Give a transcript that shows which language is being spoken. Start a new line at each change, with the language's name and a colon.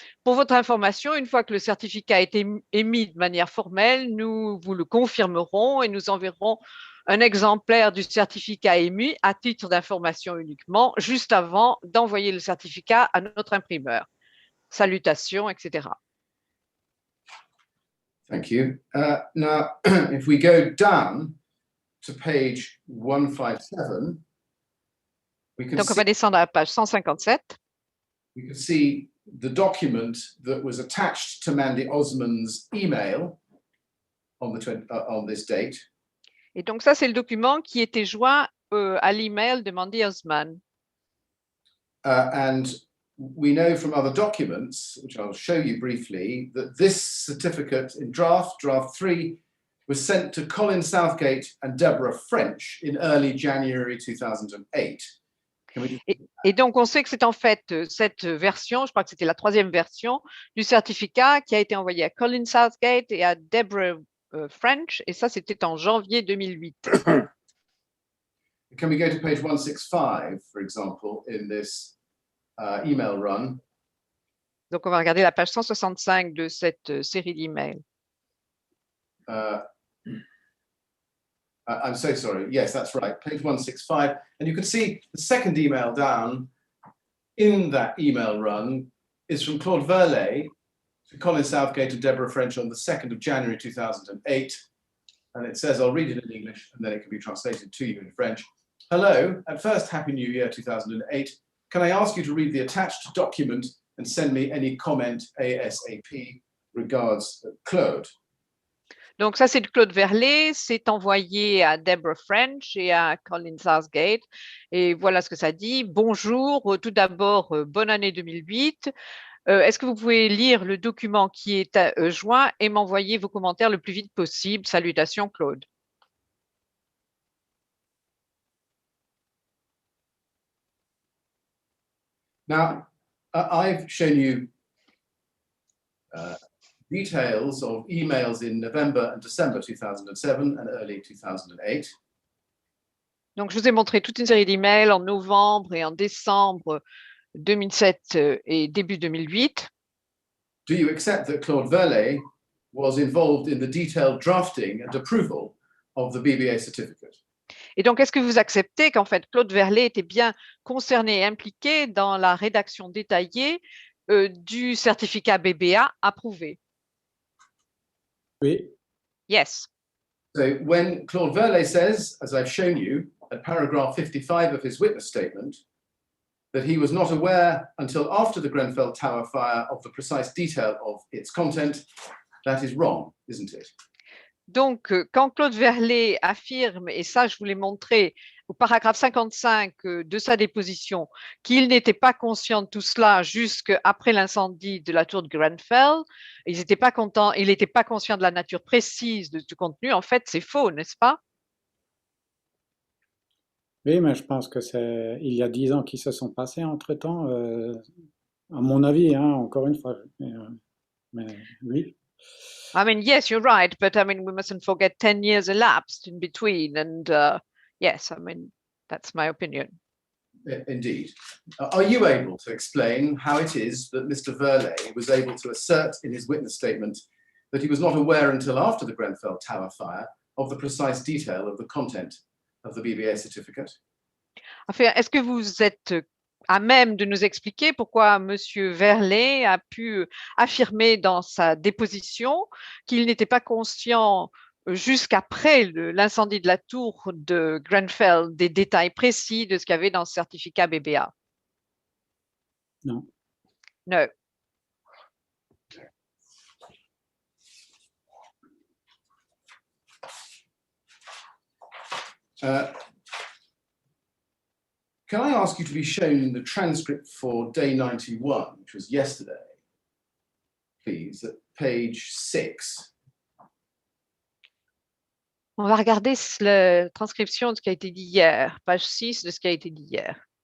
French: Pour votre information, une fois que le certificat a été émis de manière formelle, nous vous le confirmerons et nous enverrons un exemplaire du certificat émis à titre d'information uniquement, juste avant d'envoyer le certificat à notre imprimeur. Salutations, etc.
English: Thank you. Now, if we go down to page 157,
French: donc on va descendre à la page 157.
English: We can see the document that was attached to Mandy Osman's email on this date.
French: Et donc ça, c'est le document qui était joint à l'email de Mandy Osman.
English: And we know from other documents, which I'll show you briefly, that this certificate in draft 3, was sent to Colin Southgate and Deborah French in early January 2008.
French: Et donc, on sait que c'est en fait cette version, je crois que c'était la 3e version du certificat qui a été envoyée à Colin Southgate et à Deborah French, et ça, c'était en janvier 2008.
English: Can we go to page 165, for example, in this email run?
French: Donc, on va regarder la page 165 de cette série d'emails.
English: I'm so sorry. Yes, that's right. Page 165. And you can see the second email down in that email run is from Claude Verlet to Colin Southgate and Deborah French on the 2nd of January 2008. And it says, I'll read it in English and then it can be translated to you in French. Hello, at first, Happy New Year 2008. Can I ask you to read the attached document and send me any comment ASAP? Regards, Claude.
French: Donc ça, c'est de Claude Verlet, c'est envoyé à Deborah French et à Colin Southgate. Et voilà ce que ça dit. Bonjour, tout d'abord, bonne année 2008. Est-ce que vous pouvez lire le document qui est joint et m'envoyer vos commentaires le plus vite possible? Salutations, Claude.
English: Now, I've shown you details of emails in November and December 2007 and early 2008.
French: Donc, je vous ai montré toute une série d'emails en novembre et en décembre 2007 et début 2008.
English: Do you accept that Claude Verlet was involved in the detailed drafting and approval of the BBA certificate?
French: Et donc, est-ce que vous acceptez qu'en fait, Claude Verlet était bien concerné et impliqué dans la rédaction détaillée du certificat BBA approuvé? Oui.
English: Yes. So when Claude Verlet says, as I've shown you, at paragraph 55 of his witness statement, that he was not aware until after the Grenfell Tower fire of the precise detail of its content, that is wrong, isn't it?
French: Donc, quand Claude Verlet affirme, et ça je vous l'ai montré au paragraphe 55 de sa déposition, qu'il n'était pas conscient de tout cela jusqu'après l'incendie de la tour de Grenfell, il n'était pas conscient de la nature précise du contenu, en fait c'est faux, n'est-ce pas? Oui, mais je pense que il y a 10 ans qui se sont passés entre-temps, à mon avis, hein, encore une fois. Mais oui.
English: I mean, yes, you're right, but I mean, we mustn't forget 10 years elapsed in between. And yes, I mean, that's my opinion. Indeed. Are you able to explain how it is that Mr. Verlet was able to assert in his witness statement that he was not aware until after the Grenfell Tower fire of the precise detail of the content of the BBA certificate?
French: Enfin, est-ce que vous êtes à même de nous expliquer pourquoi Monsieur Verlet a pu affirmer dans sa déposition qu'il n'était pas conscient jusqu'après l'incendie de la tour de Grenfell des détails précis de ce qu'il y avait dans le certificat BBA? Non.
English: No. Can I ask you to be shown the transcript for day 91, which was yesterday, please, at page 6?
French: On va regarder la transcription de ce qui a été dit hier, page 6 de ce qui a été dit hier.